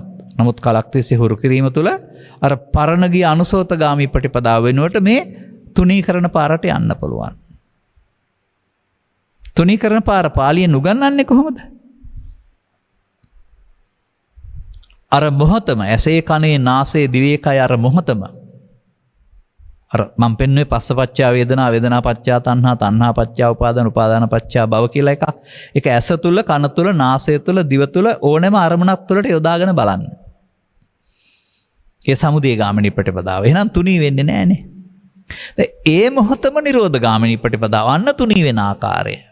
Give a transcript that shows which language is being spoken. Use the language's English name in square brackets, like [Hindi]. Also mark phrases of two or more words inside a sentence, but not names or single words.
[Sinhala] නමුත් කලක් තිස්සේ හුරු කිරීම තුළ අර පරණ ගිය අනුසෝතගාමී ප්‍රතිපදාව වෙනුවට මේ තුනීකරණ පාරට යන්න පුළුවන්. තුනීකරණ පාර පාලියෙන් උගන්වන්නේ කොහොමද? අර මොහොතම ඇසේ කනේ නාසයේ දිවේ කය අර මොහොතම අර මම පෙන්වුවේ [Pali] පස්සපච්චා වේදනා, වේදනා පච්චා තණ්හා, තණ්හා පච්චා උපාදාන, උපාදාන පච්චා භව [Sinhala] කියලා එකක්. ඒක ඇස තුල, කන තුල, නාසය තුල, දිව තුල ඕනෑම අරමුණක් තුලට යොදාගෙන බලන්න. ඒ සමුදය ගාමිනී ප්‍රතිපදාව. එහෙනම් තුනී වෙන්නේ නැහනේ. ඒ මොහොතම නිරෝධ ගාමිනී ප්‍රතිපදාව අන්න තුනී වෙන ආකාරය.